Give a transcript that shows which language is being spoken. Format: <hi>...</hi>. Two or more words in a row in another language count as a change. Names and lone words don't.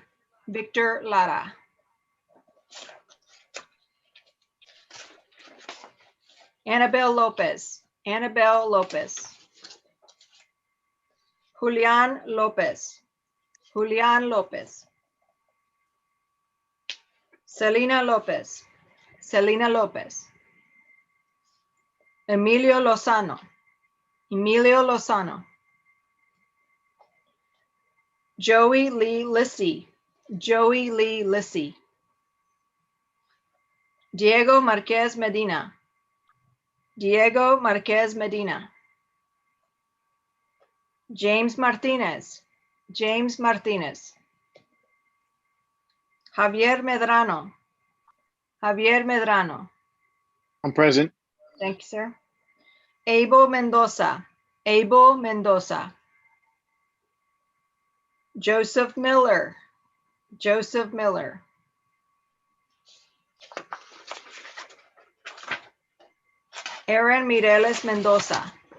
<en>Victor Lara. Annabelle Lopez. Annabelle Lopez. Julian Lopez. Julian Lopez. Selena Lopez. Selena Lopez. Emilio Lozano. Emilio Lozano. Joey Lee Lissy. Joey Lee Lissy. Diego Marquez Medina. Diego Marquez Medina. James Martinez. James Martinez. Javier Medrano. Javier Medrano. I'm present. Thank you, sir. Abel Mendoza. Abel Mendoza. Joseph Miller. Joseph Miller. Aaron Mireles Mendoza.</en>